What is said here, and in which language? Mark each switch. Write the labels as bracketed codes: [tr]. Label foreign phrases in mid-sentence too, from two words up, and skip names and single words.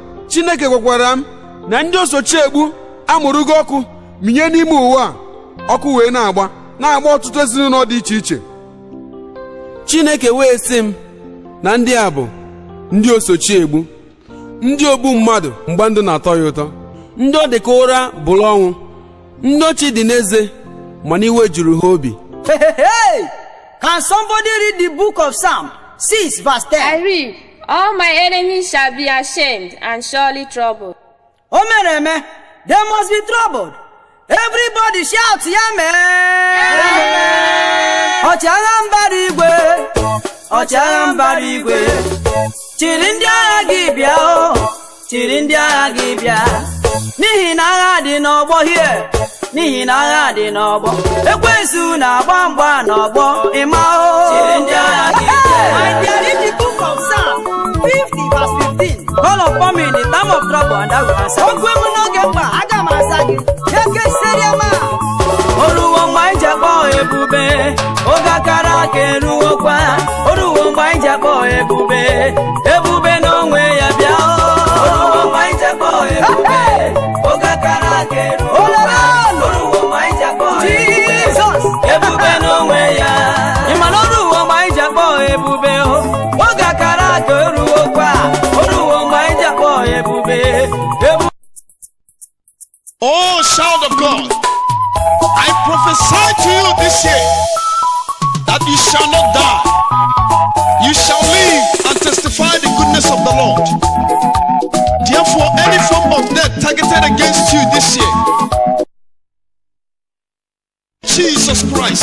[ig] Chineke gwakwara m na ndị osochiegbu amụrụ gị ọkụ minye n'ime ụwa ọkụ wee na-agba ọtụtụ ezinụlọ dị iche iche. Chineke wee sị m na ndị a bụ ndị osochiegbu, ndị ogbu mmadụ mgbe ndụ na-atọ ya ụtọ, ndị ọ dị ka ụra bụrụ ọnwụ, ndị ochi dị n'eze mana iwe juru ha obi. [en] Hey! Can somebody read the book of Psalm 6 verse 10? I read, all my enemies shall be ashamed and surely troubled. Omereme, they must be troubled. Everybody shout, Yame! [ig] Ọchagha mbara igwe, chiri ndị agha gị bịa o, chiri ndị agha gị bịa. N'ihi na agha dị n'ọgbọ here, n'ihi na agha dị n'ọgbọ. Ekwensu na-agba mgba n'ọgbọ, ịma o. Chiri ndị agha gị bịa. [en] My dear, read the book of Psalm 50 verse 15. Call upon me in the time of trouble and I will answer. [ig] Ogwe m n'oge mkpa, aga m asa gị. Eke seriama. Oruwo mgbe anyị ji akpọ ebube, oge akara aka eruwokwa. Oruwo mgbe anyị ji akpọ ebube, ebube n'onwe ya bịa o. Oruwo mgbe anyị ji akpọ ebube, oge akara aka eruwokwa. Oruwo mgbe anyị ji akpọ ebube, ebube n'onwe ya. Ị ma na oruwo mgbe anyị ji akpọ ebube o, oge akara aka eruwokwa. Oruwo mgbe anyị ji akpọ ebube, ebube. [en] Oh, child of God, I prophesy to you this year that you shall not die. You shall live and testify the goodness of the Lord. Therefore, any form of death targeted against you this year, Jesus Christ.